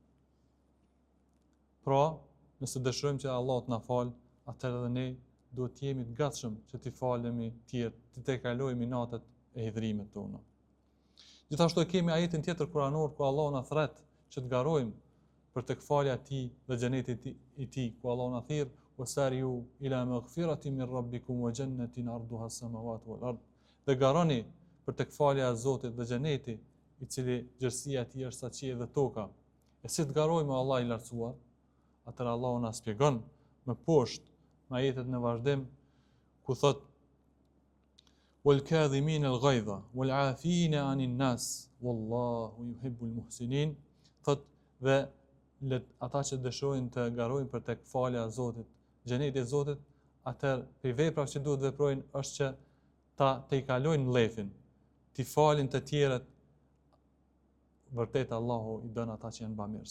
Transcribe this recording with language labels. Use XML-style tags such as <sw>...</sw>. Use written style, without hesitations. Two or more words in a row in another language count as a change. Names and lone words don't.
<sq>Pra, nëse dëshirojmë që Allahu t'na fal, atëherë edhe ne duhet të jemi të gatshëm që t'i falemi tjerë, të kalojmë inatet e hidhrimet tona. Gjithashtu kemi ajetin tjetër kuranor ku Allahu na thret që të garojmë për tek falja e Tij dhe xhenetit i Tij, ku Allahu na thirr:</sq> <ar>"وسارعوا إلى مغفرة من ربكم وجنة عرضها السماوات والأرض."</ar> <sq>Dhe garoni për tek falja e Zotit dhe xheneti, i cili gjerësia e Tij është sa qielli dhe toka. E si të garojmë Allah i lartësuar? Atëherë Allahu na shpjegon më poshtë në ajetet në vazhdim, ku thot:</sq> <ar>"والكاظمين الغيظ والعافين عن الناس والله يحب المحسنين."</ar> <sq>Thot, dhe ata që dëshirojnë të garojnë për tek falja e Zotit, xheneti i Zotit, atëherë për veprat që duhet veprojnë është që të i kalojnë mllefin, t'i falin të tjerët. Vërtet Allahu i don ata që janë bamirës.</sq>